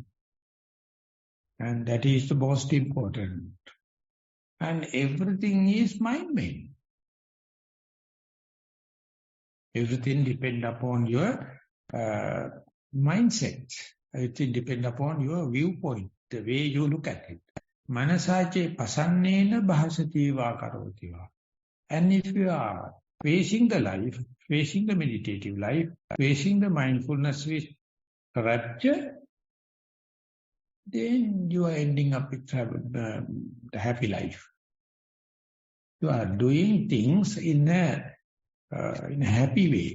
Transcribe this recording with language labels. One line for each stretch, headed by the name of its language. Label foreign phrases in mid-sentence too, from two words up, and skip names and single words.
English: And that is the most important. And everything is mind-made. Everything depends upon your mindset. Everything depends upon your viewpoint, the way you look at it.
Pali: Manasache pasannena bhasativa karotiva.
English: And if you are facing the life, facing the meditative life, facing the mindfulness with rapture, then you are ending up with a happy life. You are doing things in a happy way.